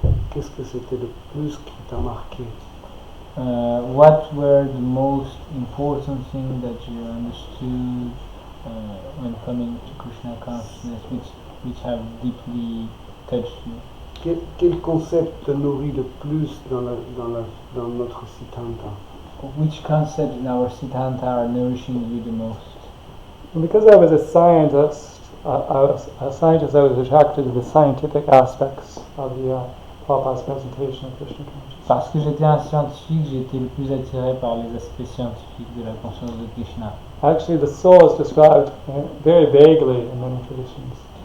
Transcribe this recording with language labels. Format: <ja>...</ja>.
<fr>Qu'est-ce que c'était le plus qui t'a marqué?</fr> <en>What were the most important things that you understood when coming to Krishna consciousness, which have deeply touched you?</en> <fr>Quel concept te nourrit le plus dans notre Siddhanta?</fr> <en>Which concepts in our Siddhanta are nourishing you the most? And because I was a scientist, I was attracted to the scientific aspects of the Prabhupada's presentation of Krishna consciousness.</en> <fr>Parce que j'étais un scientifique, j'étais le plus attiré par les aspects scientifiques de la conscience de Krishna.</fr> <en>Actually, the soul is described very vaguely in many traditions.</en>